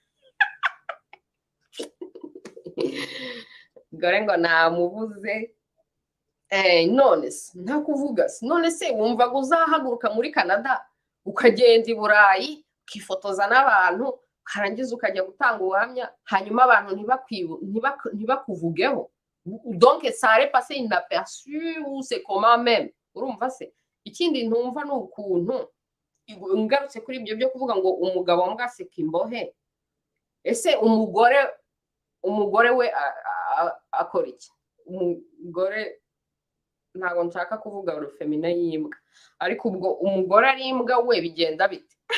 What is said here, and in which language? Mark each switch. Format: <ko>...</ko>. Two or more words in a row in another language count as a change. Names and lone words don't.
<rw>gore ngo namubuze none se nta kuvuga se none se wumva ngo uzahaguruka muri Canada ukagenda i Burayi ukifotoza n'abantu karangiza ukajya gutanga ubuhamya hanyuma abantu ntibakuvugeho</rw> <fr>donc ça aurait passé inaperçu ou c'est comment même</fr> <rw>urumva se ikindi ntumva ni ukuntu ngarutse kuri ibyo byo kuvuga ngo umugabo mbwaseka imbohe ese umugore we akora iki umugore ntabwo nshaka kuvuga urufemina y'imbwa ariko ubwo umugore ari imbwa we bigenda bite</rw>